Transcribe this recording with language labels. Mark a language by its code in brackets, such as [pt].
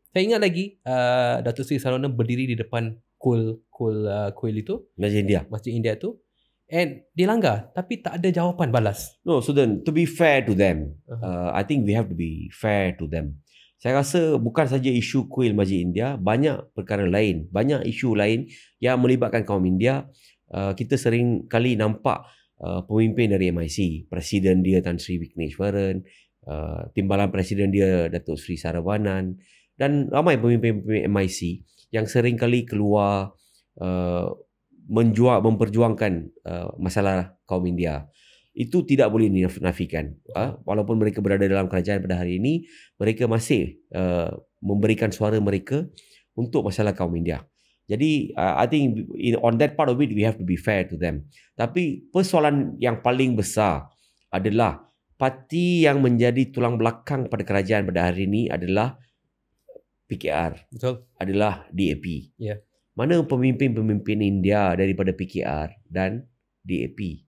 [ms] Saya ingat lagi, Datuk Seri Sarwana berdiri di depan kuil itu. Masjid India tu. And dilanggar, tapi tak ada jawapan balas. [en] No, Sudan, to be fair to them, I think we have to be fair to them. [ms] Saya rasa bukan saja isu kuil Masjid India, banyak perkara lain, banyak isu lain yang melibatkan kaum India. Kita sering kali nampak pemimpin dari MIC, Presiden dia Tan Sri Vigneswaran, Timbalan Presiden dia Datuk Seri Saravanan, dan ramai pemimpin-pemimpin MIC yang sering kali keluar memperjuangkan masalah kaum India. Itu tidak boleh dinafikan. Walaupun mereka berada dalam kerajaan pada hari ini, mereka masih memberikan suara mereka untuk masalah kaum India. [en] Jadi I think on that part of it we have to be fair to them. [ms] Tapi persoalan yang paling besar adalah parti yang menjadi tulang belakang pada kerajaan pada hari ini adalah PKR. Betul. Adalah DAP. Ya. Mana pemimpin-pemimpin India daripada PKR dan DAP?